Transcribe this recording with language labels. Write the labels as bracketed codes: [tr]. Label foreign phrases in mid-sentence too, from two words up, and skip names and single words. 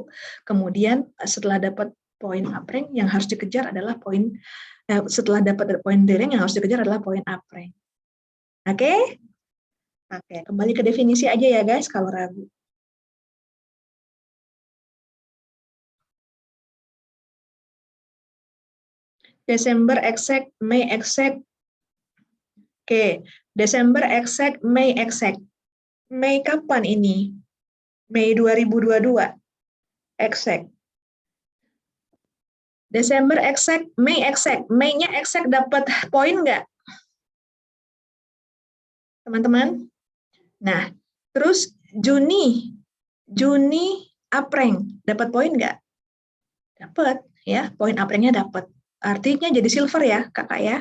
[id] Kemudian setelah dapat poin [en] up rank, [id] yang harus dikejar adalah poin, setelah dapat poin re-rank, yang harus dikejar adalah poin [en] up rank. [id] Oke? Oke, kembali ke definisi aja ya guys kalau ragu. Desember exact, Mei exact. Oke, Desember exact, Mei exact. Mei kapan ini? Mei 2022. Exact. Desember exact, Mei exact. Mei-nya exact dapat poin nggak? Teman-teman? Nah, terus Juni. Juni apreng. Dapat poin nggak? Dapat. Ya, poin aprengnya dapat. Artinya jadi silver ya, kakak ya.